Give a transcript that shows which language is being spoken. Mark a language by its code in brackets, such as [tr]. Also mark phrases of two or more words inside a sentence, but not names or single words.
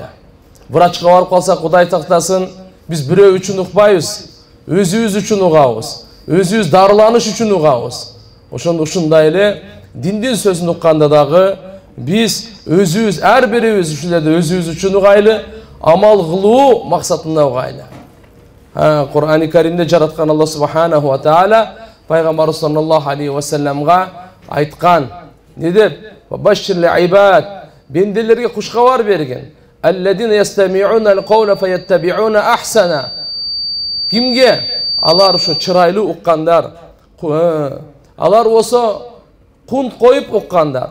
[ky] Врачка барып калсак, Кудай сактасын, биз бирөө үчүн укпайбыз, өзүбүз үчүн угабыз, өзүбүз дарыланыш үчүн угабыз. Ушундай эле диндин сөзүн укканда дагы биз өзүбүз, ар бирибиз ушулерде өзүбүз үчүн угайлы, амал кылуу максатында угайлы. Кур'ани Каримде жараткан Алла [ar] субханаху ва таала [ky] пайгамбарыбыз [ar] саллаллаху алейхи ва салламга [ky] айткан, не деп? [ar] Башшир ибад, [ky] бенделерге куш кабар берген. [ar] الذين يستمعون القول فيتبعون أحسنه. [ky] Кимге? Алар ушу чырайлуу уккандар. Алар болсо кунт коюп уккандар.